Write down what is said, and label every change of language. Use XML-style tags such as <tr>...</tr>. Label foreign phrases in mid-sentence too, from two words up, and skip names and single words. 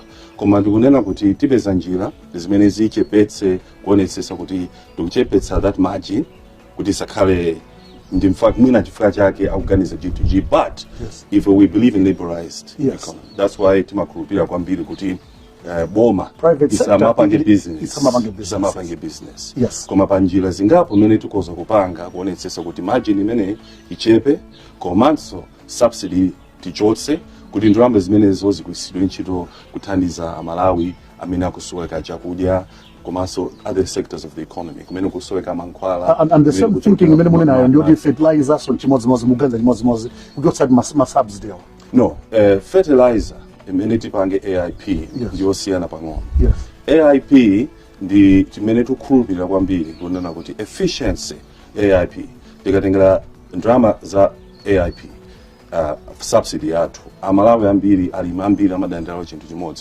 <ny>Koma ndikunena kuti tipeza njira zimene zichepetse kuonetsetsa kuti tikuchepetsa</ny> <en>that margin</en> <ny>kuti sakhale ndi mwina chifukwa chake akuganiza G2G, but</ny> <en>yes. if we believe in liberalized yes. economy, that's why</en> <ny>timakhulupirira kwambiri kuti boma isamapange business. Yes. Koma panjira zingapo mene tikoza kupanga kuonetsetsa kuti margin imene ichepe komanso subsidy tichotse kuti ndalama zimenezo zigwiritsidwe ntchito kuthandiza amalawi amene akusoweka chakudya komanso</ny> <en>other sectors of the economy</en> <ny>kumene kusoweka mankhwala.</ny> <en>And the same thinking</en> <ny>imene mune nayo ndiyo fertilizer so chimodzimodzi muganza chimodzimodzi kuchotsa ma subsidy. No, fertilizer imene tipange AIP ndiyo siyana pang'ono. Yes. AIP ndi chimene tikukhulupirira kwambiri kunena kuti efficiency AIP tikatengera ndalama za AIP subsidy yathu amalawi ambiri alimi ambiri amadandala chinthu chimodzi.</ny>